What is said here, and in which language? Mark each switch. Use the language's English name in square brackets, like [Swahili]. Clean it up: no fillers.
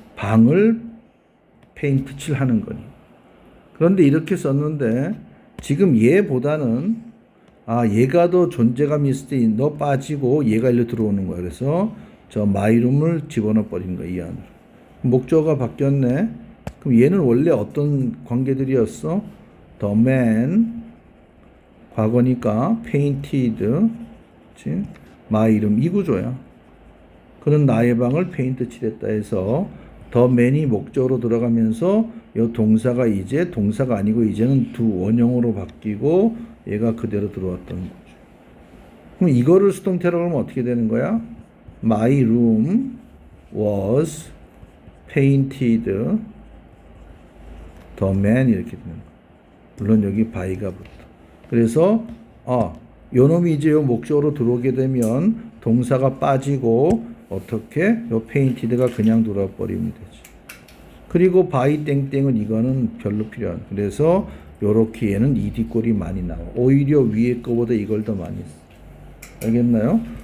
[Korean] 방을 페인트 칠하는 거니. 그런데 이렇게 썼는데 지금 얘보다는 얘가 더 존재감이 있을 때 너 빠지고 얘가 일로 들어오는 거야. 그래서 저 [English] my room [Korean] 을 집어넣어 버린 거야. 이 안으로. 목적어가 바뀌었네. 그럼 얘는 원래 어떤 관계들이었어? [English] The man [Korean] 과거니까 [English] painted [Korean] 그치? [English] my room [Korean] 이 구조야. 그는 나의 방을 페인트 칠했다 해서 [English] the man [Korean] 이 목적으로 들어가면서 이 동사가 이제 동사가 아니고 이제는 두 원형으로 바뀌고 얘가 그대로 들어왔던 거죠. 그럼 이거를 수동태라고 하면 어떻게 되는 거야? [English] My room was painted the man [Korean] 이렇게 되는 거야. 물론 여기 by가 붙어. 그래서 요 놈이 이제 요 목적으로 들어오게 되면 동사가 빠지고 어떻게? 요 painted가 그냥 들어와 버리면 되지. 그리고 by 땡땡은 이거는 별로 필요 안. 그래서 요렇게 얘는 이디꼴이 많이 나와. 오히려 위에 거보다 이걸 더 많이 써. 알겠나요?